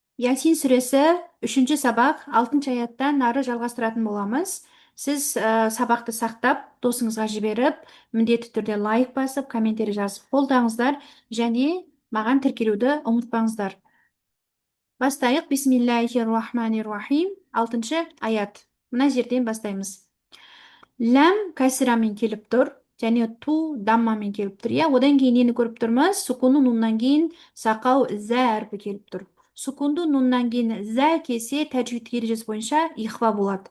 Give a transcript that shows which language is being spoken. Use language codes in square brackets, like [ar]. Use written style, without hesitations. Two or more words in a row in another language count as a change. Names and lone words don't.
[kk] Ясин сүресі 3-ші сабақ 6-ші аяттан ары жалғастыратын боламыз. Сіз сабақты сақтап, досыңызға жіберіп, міндетті түрде лайк басып, комментарий жазып қолдаңыздар және маған тіркелуді ұмытпаңыздар. Бастайық. [ar] بسم الله الرحمن الرحيم. [kk] 6-ші аят. Мына жерден бастаймыз. Ләм кәсірамен келіп тұр, және ту даммамен келіп тұр. Одан кейін нені көріп тұрмыз? Сукунды нуннан кейін сақау зә әрпі келіп тұр. Сукунды нуннан кейін зә келсе, тәжвид ережесі бойынша ихфа болады.